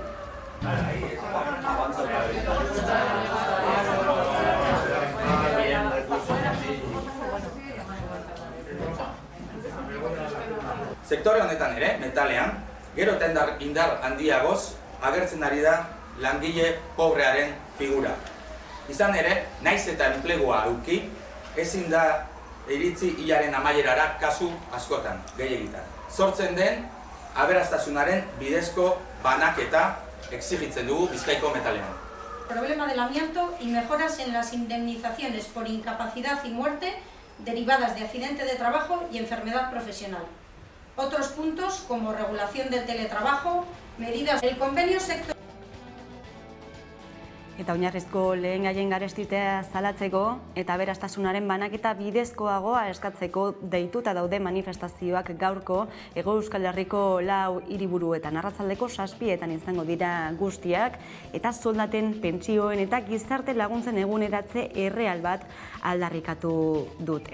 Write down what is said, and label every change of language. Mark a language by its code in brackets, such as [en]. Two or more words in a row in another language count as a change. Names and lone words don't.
[eu] Sektore honetan ere, metalean, gero eta indar handiagoz agertzen ari da langile pobrearen figura. Izan ere, naiz eta enplegua eduki, ezin da iritzi hilaren amaierara kasu askotan, gehiegitan. Sortzen den, aberastasunaren bidezko banaketa exigitzen dugu Bizkaiko metalean. [es] Problema del amianto y mejoras en las indemnizaciones por incapacidad y muerte derivadas de accidente de trabajo y enfermedad profesional. Otros puntos como regulación del teletrabajo, medidas del convenio sectorial. [eu] Eta oinarrizko lehengaien garestitea zalatzeko eta aberastasunaren banaketa bidezkoagoa eskatzeko deituta daude manifestazioak gaurko Hego Euskal Herriko 4 hiriburuetan. Arratsaldeko 7etan izango dira guztiak eta soldaten, pentsioen eta gizarte laguntzen eguneratze erreal bat aldarrikatu dute.